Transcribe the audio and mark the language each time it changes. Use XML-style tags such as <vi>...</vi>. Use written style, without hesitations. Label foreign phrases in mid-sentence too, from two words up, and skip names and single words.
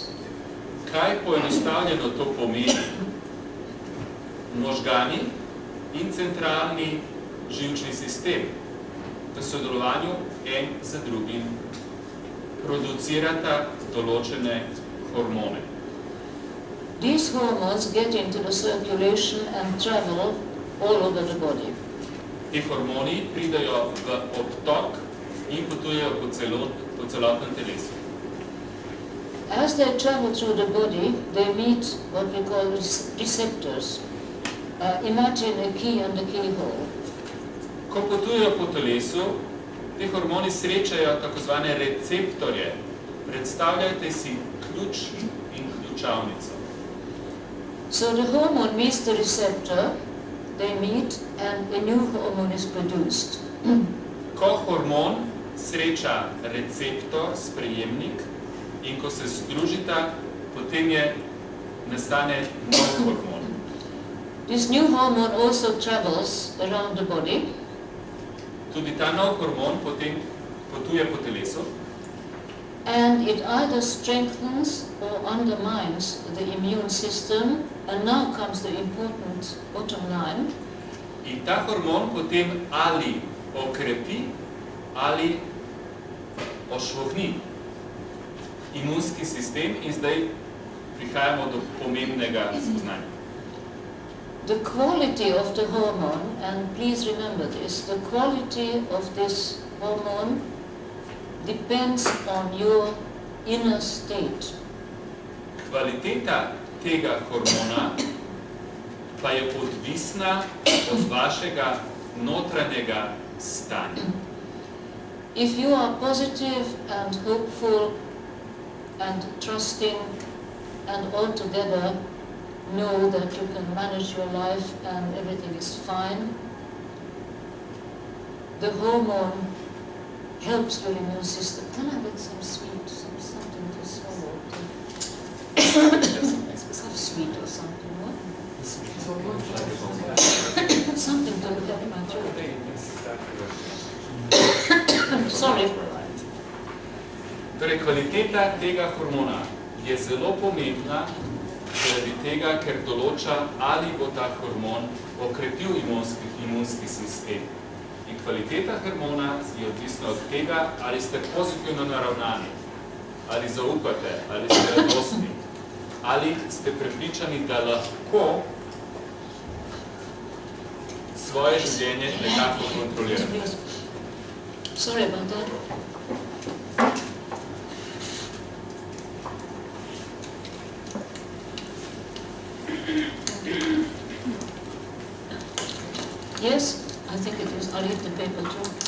<sl>Kaj poenostavljeno to pomeni? Možgani in centralni živčni sistem v sodelovanju en z drugim producirata določene hormone.</sl> <en>These hormones get into the circulation and travel all over the body.</en> <sl>Ti hormoni pridajo v obtok in potujejo po celotnem telesu.</sl> <en>As they travel through the body, they meet what we call receptors. Imagine a key and a keyhole.</en> <sl>Ko potujejo po telesu, ti hormoni srečajo tako zvane receptorje. Predstavljajte si ključ in ključavnico.</sl> <en>So the hormone meets the receptor, they meet, and a new hormone is produced.</en> <sl>Ko hormon sreča receptor, sprejemnik, in ko se združita, potem nastane nov hormon.</sl> <en>This new hormone also travels around the body.</en> <sl>Tudi ta nov hormon potem potuje po telesu.</sl> <en>And it either strengthens or undermines the immune system. And now comes the important bottom line.</en> <sl>In ta hormon potem ali okrepi, ali ošvohni imunski sistem in zdaj prihajamo do pomembnega spoznanja.</sl> <en>The quality of the hormone, and please remember this, the quality of this hormone depends on your inner state.</en> <sl>Kvaliteta tega hormona pa je odvisna od vašega notranjega stanja.</sl> <en>If you are positive and hopeful and trusting and altogether know that you can manage your life and everything is fine, the hormone helps your immune system. Can I get some sweet, something to swallow? Some sweet or something, what? Something to help my throat. Sorry.</en> <sl>Torej, kvaliteta tega hormona je zelo pomembna zaradi tega, ker določa, ali bo ta hormon okrepil imunski sistem. In kvaliteta hormona je odvisna od tega, ali ste pozitivno naravnani, ali zaupate, ali ste radostni, ali ste prepričani, da lahko svoje življenje nekako kontrolirate?</sl> <en>Sorry about that. Yes, I think it is. I'll eat the paper too.</en>